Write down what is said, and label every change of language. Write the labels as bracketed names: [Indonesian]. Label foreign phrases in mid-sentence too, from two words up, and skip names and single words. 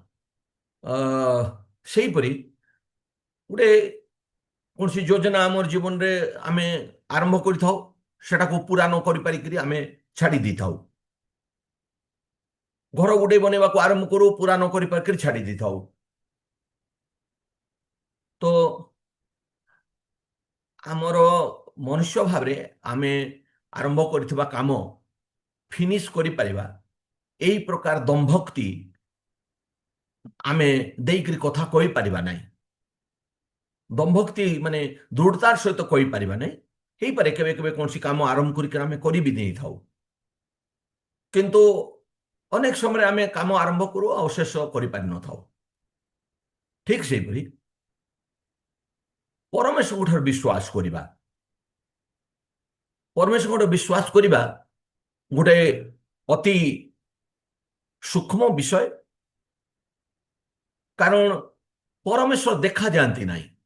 [Odia] ସେହିପରି ଗୋଟେ କୌଣସି ଯୋଜନା ଆମର ଜୀବନରେ ଆମେ ଆରମ୍ଭ କରିଥାଉ ସେଟାକୁ ପୁରା ନ କରିପାରିକିରି ଆମେ ଛାଡ଼ି ଦେଇଥାଉ ଘର ଗୋଟେ ବନେଇବାକୁ ଆରମ୍ଭ କରୁ ପୁରା ନ କରିପାରିକିରି ଛାଡ଼ି ଦେଇଥାଉ ତ ଆମର ମନୁଷ୍ୟ ଭାବରେ ଆମେ ଆରମ୍ଭ କରିଥିବା କାମ ଫିନିଶ କରିପାରିବା ଏଇ ପ୍ରକାର ଦମ୍ଭକ୍ତି ଆମେ ଦେଇକରି କଥା କହିପାରିବା ନାହିଁ ଦମ୍ଭକ୍ତି ମାନେ ଦୃଢ଼ତାର ସହିତ କହିପାରିବା ନାହିଁ ହେଇପାରେ କେବେ କେବେ କୌଣସି କାମ ଆରମ୍ଭ କରିକି ଆମେ କରିବି ଦେଇଥାଉ କିନ୍ତୁ ଅନେକ ସମୟରେ ଆମେ କାମ ଆରମ୍ଭ କରୁ ଆଉ ଶେଷ କରିପାରିନଥାଉ ଠିକ ସେହିପରି ପରମେଶ୍ୱରଙ୍କଠାରୁ ବିଶ୍ୱାସ କରିବା ପରମେଶ୍ୱରଙ୍କଠାରୁ ବିଶ୍ୱାସ କରିବା ଗୋଟେ ଅତି ସୂକ୍ଷ୍ମ ବିଷୟ କାରଣ ପରମେଶ୍ୱର ଦେଖାଯାଆନ୍ତି ନାହିଁ